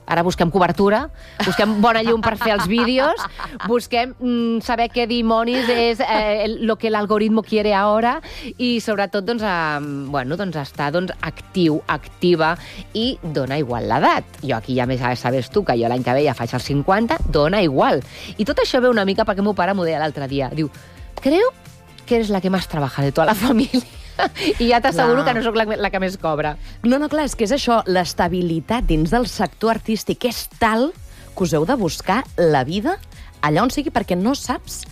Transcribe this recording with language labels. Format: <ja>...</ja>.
<ca>Ara busquem cobertura, busquem bona llum per fer els vídeos, busquem saber què dimonis és</ca> <es>lo que l'algoritmo quiere ahora,</es> <ca>i sobretot doncs, estar doncs, actiu, activa, i dona igual l'edat. Jo aquí ja més sabes tu que jo l'any que ve ja faig els 50, dona igual. I tot això ve una mica perquè meu pare m'ho deia l'altre dia.</ca> <es>Diu, creo que eres la que más trabaja de toda la familia.</es> <ca>I ja t'asseguro que no sóc la que més cobra. No, no, clar, és que és això, l'estabilitat dins del sector artístic és tal que us heu de buscar la vida allà on sigui, perquè no saps...</ca>